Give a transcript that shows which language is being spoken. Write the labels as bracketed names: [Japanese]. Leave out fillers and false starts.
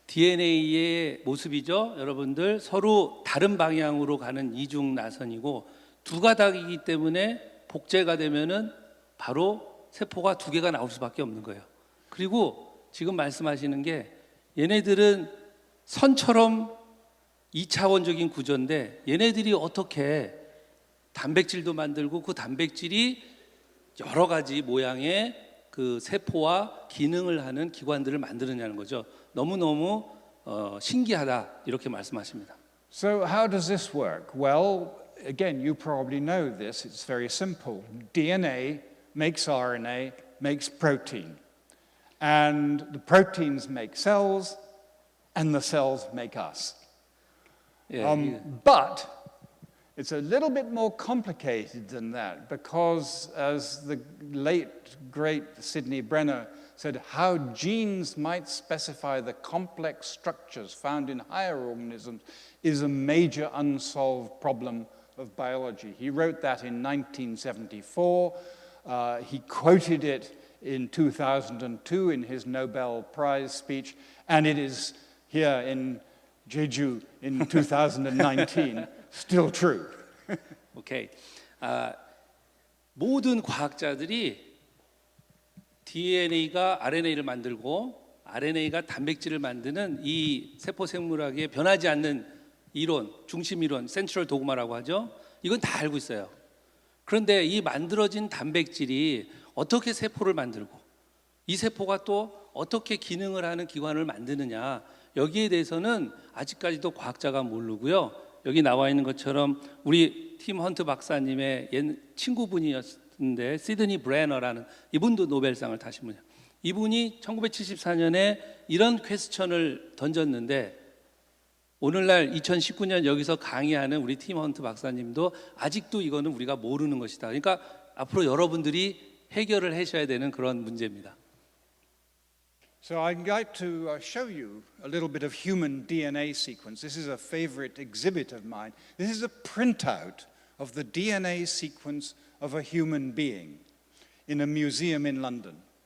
[Korean] DNA의 모습이죠. 여러분들 서로 다른 방향으로 가는 이중 나선이고 두 가닥이기 때문에 복제가 되면은 바로 세포가 두 개가 나올 수밖에 없는 거예요. 그리고 지금 말씀하시는 게 얘네들은 선처럼 2차원적인 구조인데 얘네들이 어떻게 단백질도 만들고 그 단백질이 여러 가지 모양의 그 세포와 기능을 하는 기관들을 만드느냐는 거죠. 너무너무 신기하다 이렇게 말씀하십니다. [English] So how does this work? Well, again, you probably know this. It's very simple. DNA makes RNA, makes protein. And the proteins make cells, and the cells make us. [Korean] 예, [English] But it's a little bit more complicated than that, because as the late, great Sidney Brenner said, how genes might specify the complex structures found in higher organisms is a major unsolved problem of biology. He wrote that in 1974. He quoted it in 2002 in his Nobel Prize speech, and it is here in Jeju in 2019 still true. [Korean] 오케이. 모든 과학자들이 DNA가 RNA를 만들고 RNA가 단백질을 만드는 이 세포 생물학의 변하지 않는 이론, 중심 이론, 센트럴 도그마라고 하죠. 이건 다 알고 있어요. 그런데 이 만들어진 단백질이 어떻게 세포를 만들고 이 세포가 또 어떻게 기능을 하는 기관을 만드느냐, 여기에 대해서는 아직까지도 과학자가 모르고요. 여기 나와 있는 것처럼 우리 팀 헌트 박사님의 옛 친구분이었는데 시드니 브래너라는 이분도 노벨상을 타신 분이에요. 이분이 1974년에 이런 퀘스천을 던졌는데 오늘날 2019년 여기서 강의하는 우리 팀 헌트 박사님도 아직도 이거는 우리가 모르는 것이다. 그러니까 앞으로 여러분들이 해결을 하셔야 되는 그런 문제입니다. [English] So I'd like to show you a little bit of human DNA sequence. This is a favorite exhibit of mine. This is a printout of the DNA sequence of a human being in a museum in London.